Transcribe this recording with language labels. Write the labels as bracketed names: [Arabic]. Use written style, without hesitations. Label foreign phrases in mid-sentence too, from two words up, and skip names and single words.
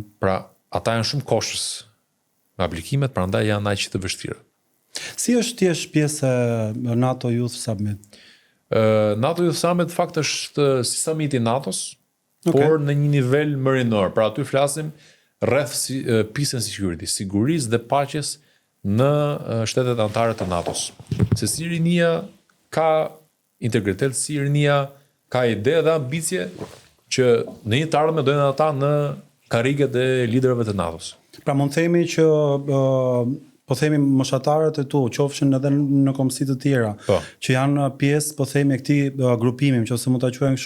[Albanian] Pra, ata janë shumë koshës me aplikimet, prandaj janë aq të vështira. Si është të jesh pjesë e NATO Youth Summit? NATO Youth Summit fakt është si summiti i NATO-s, por në një nivel më rinor. Pra aty flasim rreth [English] peace and security, [Albanian] sigurisë dhe paqes në shtetet anëtare të NATO-s. Se si rinia ka integritet, si rinia ka ide dhe ambicie që në një të ardhme dojnë ata në karriget e liderëve të NATO-s. Pra mund themi që po themi moshatarët e tu, qofshin edhe në kombësi të tjera, që janë pjesë, po themi, e këtij grupimi, nëse mund ta quajmë kështu.